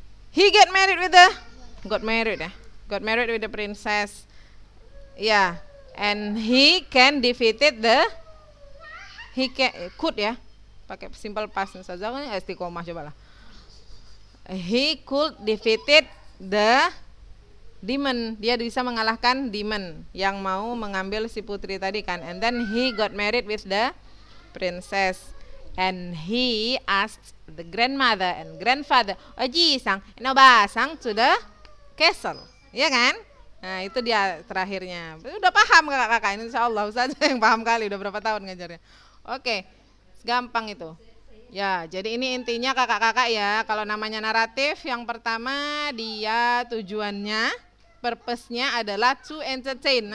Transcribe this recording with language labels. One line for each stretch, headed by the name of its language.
English: He got married with the princess. And he could
Indonesian: ya, pakai simple past saja kan istiqomah cobalah.
English: He could defeated the demon.
Indonesian: Dia bisa mengalahkan demon yang mau mengambil si putri tadi kan.
English: And then he got married with the princess. And he asked the grandmother and grandfather, Oji-sang, Enoba-sang to the castle.
Indonesian: Iya kan? Nah itu dia terakhirnya. Udah paham kakak-kakak ini, insya Allah Ustaz yang paham kali, udah berapa tahun ngajarnya. Oke, gampang itu. Ya, jadi ini intinya kakak-kakak ya. Kalau namanya naratif, yang pertama dia tujuannya, purpose-nya adalah
English: to entertain.